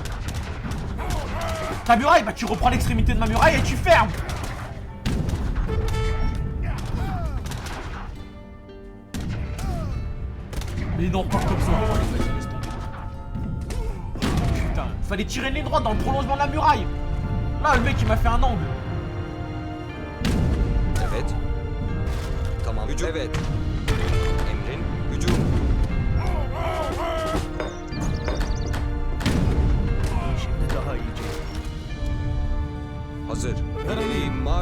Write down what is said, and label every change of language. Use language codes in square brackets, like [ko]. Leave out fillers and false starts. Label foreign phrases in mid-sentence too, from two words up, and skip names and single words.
[fr] Ta muraille, bah tu reprends l'extrémité de ma muraille et tu fermes. Mais non, pas comme ça. Putain, fallait tirer les droits dans le prolongement de la muraille. Là, le mec il m'a fait un angle. [tr] Evet. Tamam. Hücum. Evet. Emrin. Hücum. Şimdi daha iyice. Hazır. İleri marş.